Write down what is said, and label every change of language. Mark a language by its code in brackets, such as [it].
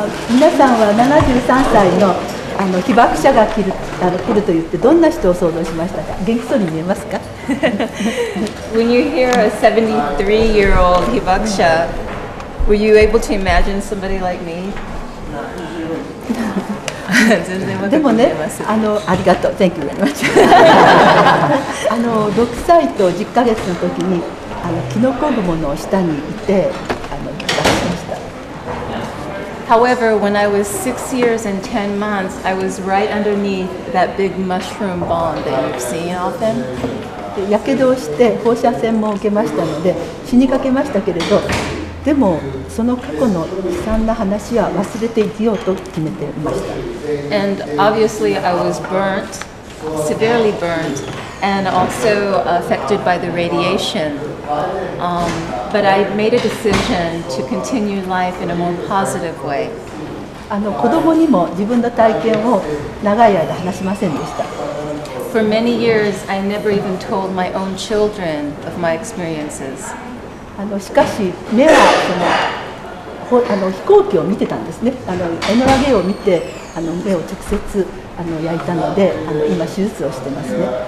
[ja] 皆さんは73歳の被爆者が来ると言ってどんな人を想像しましたか？元気そうに見えますか？ [en] When you hear a 73-year-old Hibakusha, were you able to imagine somebody like me? [ja] でもね、ありがとう、 [en] Thank you very much [ja] 6歳と10ヶ月の時にキノコ雲の下にいて被爆しました。 [en] However, when I was 6 years and 10 months, I was right underneath that big mushroom bomb that you've seen often. [ja] やけどをして放射線も受けましたので死にかけましたけれど、でもその過去の悲惨な話は忘れて生きようと決めていました。 [en] And obviously I was burnt, severely burnt, and also affected by the radiation. But I made a decision to continue life in a more positive way. [ja] 子供にも自分の体験を長い間話しませんでした。 [en] For many years, I never even told my own children of my experiences. [ja] しかし目は飛行機を見てたんですね。エノラゲを見て目を直接焼いたので今手術をしてますね。